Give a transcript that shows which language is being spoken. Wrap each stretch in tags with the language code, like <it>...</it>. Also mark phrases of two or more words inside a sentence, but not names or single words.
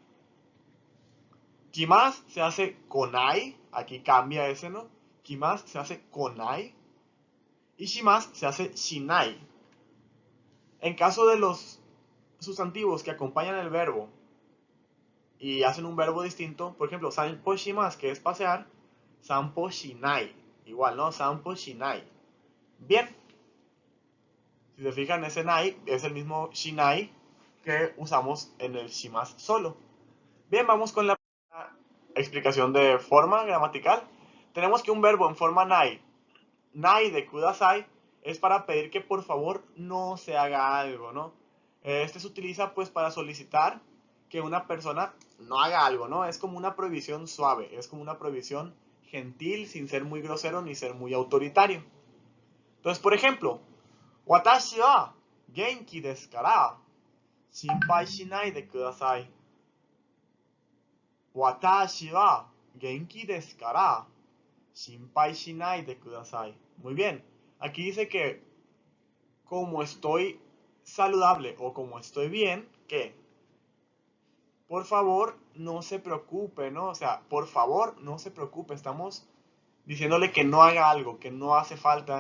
<es>Kimas se hace konai, aquí cambia ese, ¿no? Kimas se hace konai y shimas se hace shinai. En caso de los sustantivos que acompañan el verbo y hacen un verbo distinto, por ejemplo,</es> <ja>散歩 します,</ja> <es>que es pasear,</es> <ja>散歩 しない,</ja> <es>igual, ¿no?</es> <ja>散歩 しない.</ja> <es>Bien, si se fijan, ese nai es el mismo shinai que usamos en el shimas solo. Bien, vamos con la explicación de forma gramatical. Tenemos que un verbo en forma</es> <ja>ない で ください,</ja> <es>es para pedir que por favor no se haga algo, ¿no? Este se utiliza pues para solicitar que una persona no haga algo, ¿no? Es como una prohibición suave, es como una prohibición gentil sin ser muy grosero ni ser muy autoritario. Entonces, por ejemplo,</es> <ja>私 は 元気 です から 心配 しない で ください. 私 は 元気 です から 心配 しない で ください.</ja> <es>Muy bien. Aquí dice que como estoy saludable o como estoy bien, que por favor no se preocupe, ¿no? O sea, por favor no se preocupe. Estamos diciéndole que no haga algo, que no hace falta.</es>